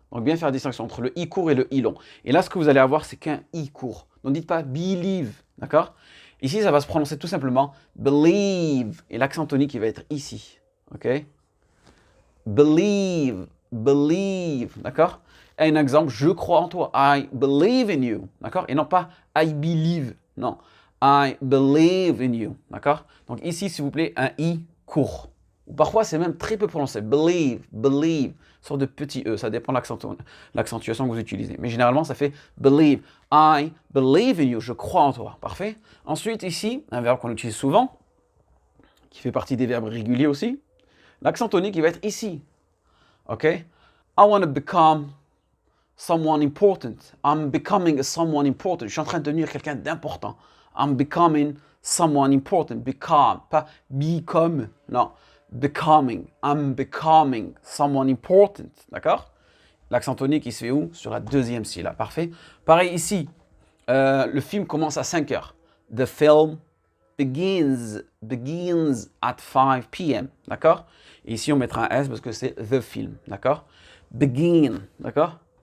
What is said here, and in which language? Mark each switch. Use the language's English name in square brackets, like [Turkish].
[French] Donc bien faire la distinction entre le I court et le I long. Et là, ce que vous allez avoir, c'est qu'un I court. Donc dites pas believe, d'accord? Ici, ça va se prononcer tout simplement believe. Et l'accent tonique, il va être ici, ok? Believe, believe, d'accord? Et un exemple, je crois en toi. [English] I believe in you, [French] d'accord? Et non pas [English] I believe, non. I believe in you, [French] d'accord? Donc ici, s'il vous plaît, un I court. Ou parfois, c'est même très peu prononcé. Believe, believe, sorte de petit E. Ça dépend de l'accentuation que vous utilisez. Mais généralement, ça fait believe. [English] I believe in you. [French] Je crois en toi. Parfait. Ensuite, ici, un verbe qu'on utilise souvent, qui fait partie des verbes réguliers aussi. L'accent tonique, il va être ici. OK? [English] I want to become someone important. I'm becoming someone important. [French] Je suis en train de devenir quelqu'un d'important. [English] I'm becoming someone important. Become, pas become. Non. Becoming. I'm becoming someone important. [French] D'accord? L'accent tonique, il se fait où? Sur la deuxième syllabe. Parfait. Pareil ici. Le film commence à 5 heures. [English] The film begins at 5 p.m. [French] D'accord? Et ici, on mettra un S parce que c'est the film. D'accord? Begin. D'accord?